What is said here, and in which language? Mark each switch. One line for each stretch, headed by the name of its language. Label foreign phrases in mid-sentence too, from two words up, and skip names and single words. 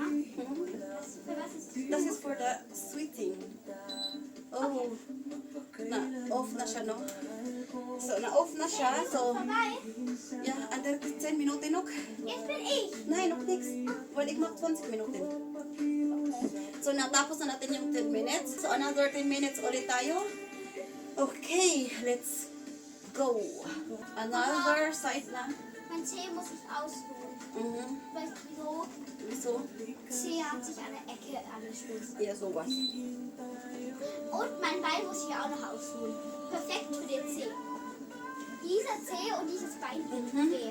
German: Für was ist das?
English: This is for the sweeting.
Filipino: Oh, na-off na siya, no? So, na-off na siya. So,
German: Vorbei.
English: yeah, under
German: 10 Minuten noch. Jetzt bin ich. Nein, noch nichts. Weil ich mach 20 Minuten.
Filipino: So, natapos na natin yung 10 minutes.
English: So, another 10 minutes
Filipino: ulit tayo.
English: Okay, let's go. Another side na.
German: Mein Zeh muss ich ausruhen. Weißt du wieso? Wieso? Zeh hat sich an der Ecke angeschmissen. Ja, sowas. Und mein Bein muss ich auch noch ausruhen. Perfekt für den Zeh. Dieser Zeh und dieses Bein tut weh.